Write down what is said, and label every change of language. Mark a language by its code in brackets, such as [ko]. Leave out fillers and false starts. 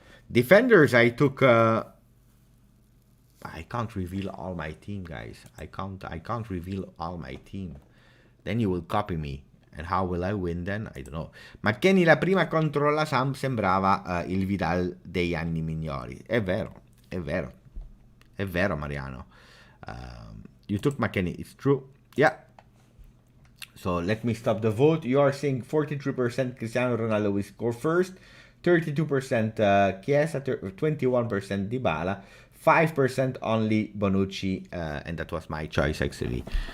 [en] Defenders, I took. I can't reveal all my team, guys. I can't reveal all my team. Then you will copy me. And how will I win then? I don't know. [it] McKennie la prima contro la Samp sembrava il Vidal degli anni migliori. È vero, è vero. È vero, Mariano. [en] You took McKennie, it's true. Yeah. So let me stop the vote. You are saying 43% Cristiano Ronaldo will score first, 32% Chiesa, 21% Dybala, 5% only Bonucci, and that was my choice actually.